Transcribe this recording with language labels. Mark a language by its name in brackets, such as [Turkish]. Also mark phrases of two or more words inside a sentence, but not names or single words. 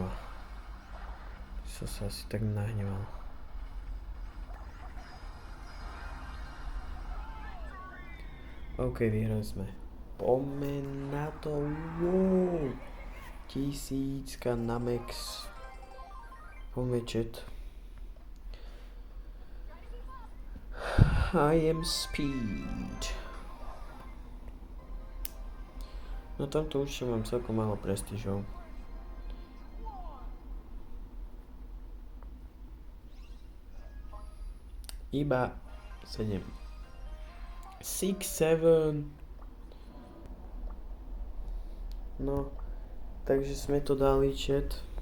[Slovak] Som sa asi tak nahneval. OK, vyhrali sme. Poďme na to. Wow. 1000 na max. Poďme chat. [English] I am speed. [Slovak] No tamto určite mám celkom málo prestížov. Iba 7. 6, 7. No, takže sme to dali chat.